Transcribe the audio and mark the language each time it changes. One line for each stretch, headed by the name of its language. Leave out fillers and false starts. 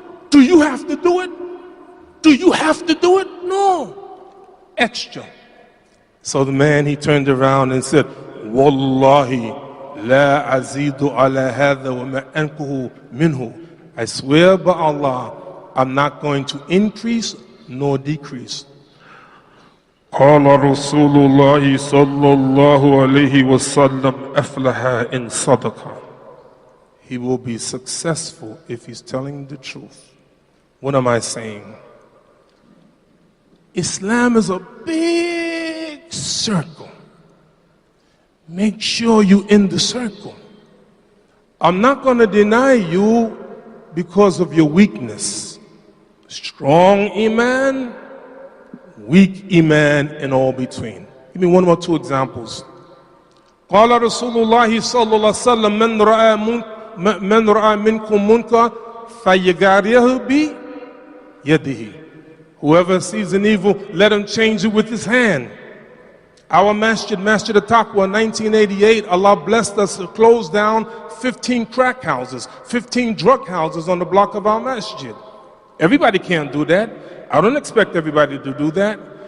English: Do you have to do it? Do you have to do it? No. Extra. So the man, he turned around and said,
Arabic: Wallahi, la azidu ala hadha wa ma ankuhu minhu.
English: I swear by Allah, I'm not going to increase nor decrease.
Arabic: قال رسول الله صلى الله عليه وسلم أفلح إن صدق.
English: He will be successful if he's telling the truth. What am I saying? Islam is a big circle. Make sure you're in the circle. I'm not going to deny you because of your weakness. Strong iman, weak iman, and all between. Give me one or two examples.
Arabic: قال رسول الله صلى الله عليه وسلم من رأى منكم منكر فليغيره بيده.
English: Whoever sees an evil, let him change it with his hand. Our masjid, Masjid al-Taqwa, in 1988, Allah blessed us to close down 15 crack houses, 15 drug houses on the block of our masjid. Everybody can't do that. I don't expect everybody to do that.